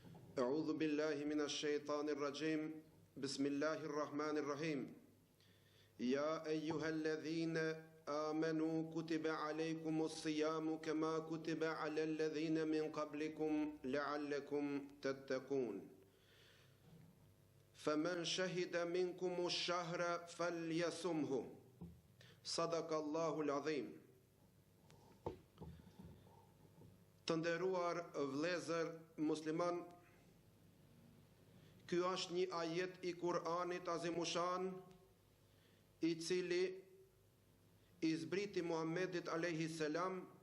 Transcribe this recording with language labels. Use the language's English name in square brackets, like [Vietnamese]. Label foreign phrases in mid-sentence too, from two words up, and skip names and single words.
[Arabic] أعوذ بالله من الشيطان الرجيم بسم الله الرحمن الرحيم يا أيها الذين آمنوا كتب عليكم الصيام كما كتب على الذين من قبلكم لعلكم تتقون فمن شهد منكم الشهر فليصمه صدق الله العظيم. [Albanian] Të nderuar vëllezër musliman, ky është një ajet i Kur'anit Azimushan, i cili i zbriti Muhammedit [Arabic] عليه السلام.